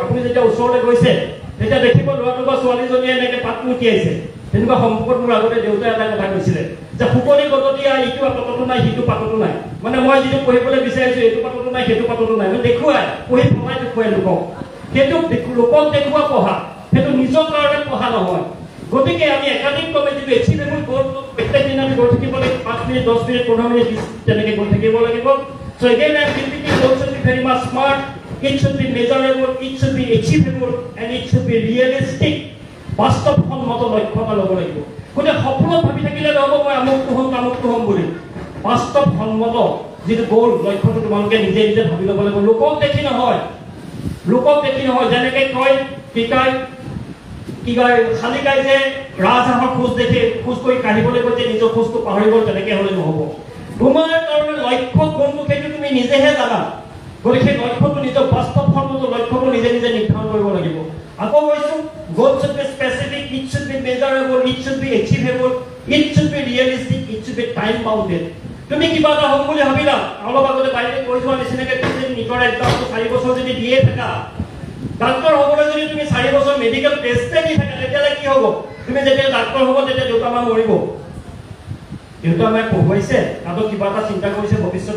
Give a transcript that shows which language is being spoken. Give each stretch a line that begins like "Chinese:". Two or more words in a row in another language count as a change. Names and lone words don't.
Assamese: আপুনি যেতিয়া ওচৰলৈ গৈছে তেতিয়া দেখিব ল'ৰাটো বা ছোৱালীজনীয়ে এনেকৈ পাতটো উঠিয়াইছে তেনেকুৱা সম্পৰ্কত মোৰ আগতে দেউতাই এটা কথা কৈছিলে যে শুকনি গততিয়া ইটো পাততো নাই সিটো পাততো নাই মানে মই যিটো পঢ়িবলৈ বিচাৰিছোঁ এইটো পাততো নাই সেইটো পাততো নাই মই দেখুৱাই পঢ়ি ফমাই দেখুৱাই লোকক সেইটো লোকক দেখুওৱা পঢ়া সেইটো নিজৰ কাৰণে পঢ়া নহয় গতিকে আমি একাডেমিক কমিটিটো এচিভেবল গ'লটো প্ৰত্যেক দিন আমি গৈ থাকিব লাগিব 5 মিনিট 10 মিনিট 15 মিনিট তেনেকৈ গৈ থাকিব লাগিব
English: so again I am repeating goals should be very much smart it should be measurable it should be achievable and it should be realistic
Assamese: বাস্তৱসন্মত লক্ষ্য এটা ল'ব লাগিব গতিকে সপোনত ভাবি থাকিলে নহ'ব মই আমুকটো হ'ম বুলি বাস্তৱসন্মত যিটো গ'ল লক্ষ্যটো তোমালোকে নিজে ভাবি ল'ব লাগিব লোকক দেখি নহয় যেনেকৈ কয় কি কয় খালী গাই যে ৰাজহাঁহৰ খোজ দেখি খোজ কৰি কাঢ়িবলৈ গৈ যে নিজৰ খোজটো পাহৰি গ'ল তেনেকৈ হ'লে নহ'ব তোমাৰ কাৰণে লক্ষ্য কোনটো সেইটো তুমি নিজেহে জানা গতিকে সেই লক্ষ্যটো নিজৰ বাস্তৱসন্মত লক্ষ্যটো নিজে নিৰ্ধাৰণ কৰিব লাগিব আকৌ কৈছো
English: goal should be specific it should be measurable it should be achievable it should be realistic it should be time bounded
Assamese: তুমি কিবা এটা হ'ব বুলি ভাবিলা অলপ আগতে বাইৰে কৈ যোৱা নিচিনাকৈ তুমি নিটৰ এক্সামটো 4 বছৰ যদি দিয়ে থাকা ডাক্তৰ হ'বলৈ যদি তুমি 4 বছৰ
English: medical test
Assamese: দি থাকা তেতিয়ালে কি হ'ব তুমি যেতিয়া ডাক্তৰ হ'ব তেতিয়া দেউতা মা মৰিব দেউতা মায়ে পঢ়ুৱাইছে আৰু কিবা এটা চিন্তা কৰিছে ভৱিষ্যতৰ